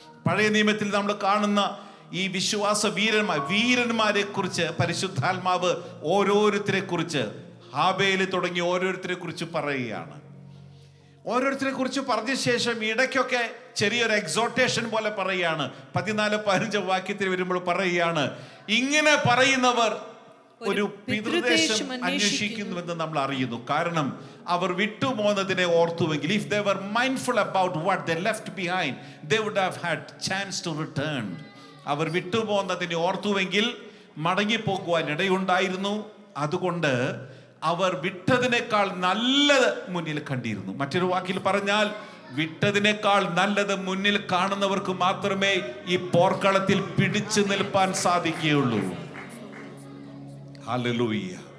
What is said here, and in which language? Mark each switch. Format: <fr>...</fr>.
<ml>പഴയ നിയമത്തിൽ നമ്മൾ കാണുന്ന ഈ വിശ്വാസ വീരന്മാരെ കുറിച്ച് പരിശുദ്ധാത്മാവ് ഓരോരുത്തരെ കുറിച്ച്, ഹാബേല് തുടങ്ങി ഓരോരുത്തരെ കുറിച്ച് പറയുകയാണ്. ഓരോരുത്തരെ കുറിച്ച് പറഞ്ഞ ശേഷം ഇടയ്ക്കൊക്കെ ചെറിയൊരു എക്സോട്ടേഷൻ പോലെ പറയുകയാണ്. 14-15 വാക്യത്തിൽ വരുമ്പോൾ പറയുകയാണ്, ഇങ്ങനെ പറയുന്നവർ ഒരു പിതൃദേശം അന്വേഷിക്കുന്നുവെന്ന് നമ്മൾ അറിയുന്നു. കാരണം അവർ വിട്ടുപോകുന്നതിനെ ഓർത്തുവെങ്കിൽ,</ml> <en>if they were mindful about what they left behind, they would have had chance to return.</en> <ml>അവർ വിട്ടുപോകുന്നതിനെ ഓർത്തുവെങ്കിൽ മടങ്ങിപ്പോകുവാൻ ഇടയുണ്ടായിരുന്നു. അതുകൊണ്ട് അവർ വിട്ടതിനേക്കാൾ നല്ലത് മുന്നിൽ കണ്ടിരുന്നു. മറ്റൊരു വാക്കിൽ പറഞ്ഞാൽ, വിട്ടതിനേക്കാൾ നല്ലത് മുന്നിൽ കാണുന്നവർക്ക് മാത്രമേ ഈ പോർക്കളത്തിൽ പിടിച്ചു നിൽപ്പാൻ സാധിക്കുകയുള്ളൂ. ഹല്ലേലൂയ.</ml>